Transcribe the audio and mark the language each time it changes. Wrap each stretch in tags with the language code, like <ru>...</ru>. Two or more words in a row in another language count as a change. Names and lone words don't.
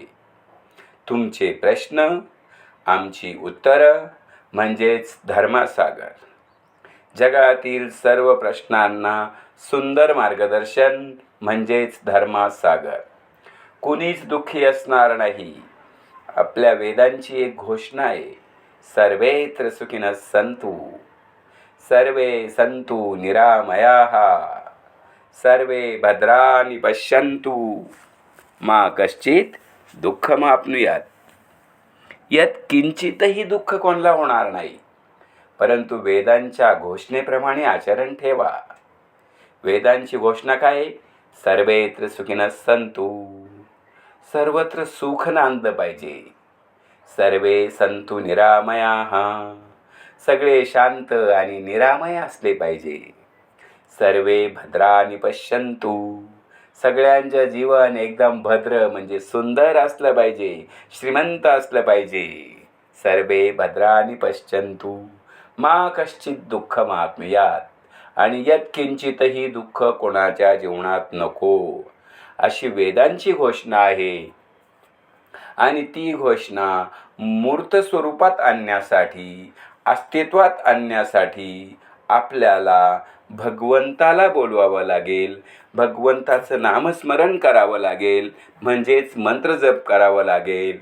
<mr>तुमचे प्रश्न, आमची उत्तरं म्हणजेच धर्मासागर. जगातील सर्व प्रश्नांना सुंदर मार्गदर्शन म्हणजेच धर्मासागर. कुणीच दुःखी असणार नाही. आपल्या वेदांची एक घोषणा आहे,</mr> <sa>सर्वेत्र सुखिनः सन्तु, सर्वे सन्तु निरामयाः, सर्वे भद्राणि पश्यन्तु, मा कश्चित दुःखमाप्नुयात्.</sa> <mr>यात किंचितही दुःख कोणाला होणार नाही. परंतु वेदांच्या घोषणेप्रमाणे आचरण ठेवा. वेदांची घोषणा काय?</mr> <sa>सर्वेत्र सुखिनः सन्तु,</sa> <mr>सर्वत्र सुख नांदलं पाहिजे.</mr> <sa>सर्वे सन्तु निरामयाः,</sa> <mr>सगळे शांत आणि निरामय असले पाहिजे.</mr> <sa>सर्वे भद्राणि पश्यन्तु,</sa> <mr>सगळ्यांचं जीवन एकदम भद्र म्हणजे सुंदर असलं पाहिजे, श्रीमंत असलं पाहिजे.</mr> <sa>सर्वे भद्राणि पश्यन्तु, मा कश्चित दुःखमाप्नुयात्,</sa> <mr>आणि यत्किंचितही दुःख कोणाच्या जीवनात नको, अशी वेदांची घोषणा आहे. आणि ती घोषणा मूर्त स्वरूपात आणण्यासाठी, अस्तित्वात आणण्यासाठी आपल्याला भगवंताला बोलवावं लागेल, भगवंताचं नामस्मरण करावं लागेल, म्हणजेच मंत्रजप करावं लागेल.</mr>